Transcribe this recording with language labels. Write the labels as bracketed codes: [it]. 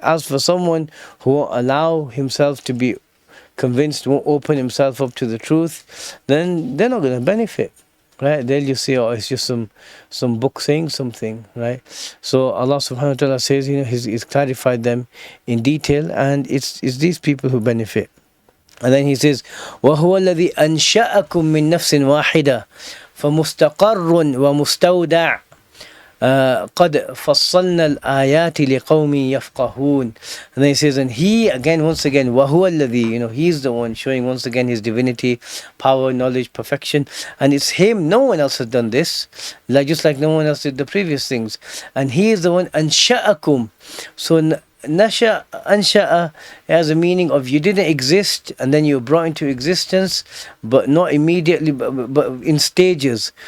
[en] As for someone who won't allow himself to be convinced, won't open himself up to the truth, then they're not going to benefit. Right? They'll just say, oh, it's just some book saying something, right? So Allah subhanahu wa ta'ala says, He's clarified them in detail, and it's these people who benefit. And then He says, [ar] وَهُوَ الَّذِي أَنْشَأَكُم مِّن نَفْسٍ وَاحِدَةٍ فَمُسْتَقَرٌّ وَمُسْتَوْدَعٌ قَدْ فَصَّلْنَا الْآيَاتِ لِقَوْمٍ يَفْقَهُونَ. [en] And then He says, and He, once again, [ar] وَهُوَ الَّذِي, [en] He's the one showing once again His divinity, power, knowledge, perfection. And it's Him, no one else has done this, just like no one else did the previous things. And He is the one, أَنْشَأَكُم. So ansha'a has a meaning of you didn't exist and then you were brought into existence, but not immediately, but in stages.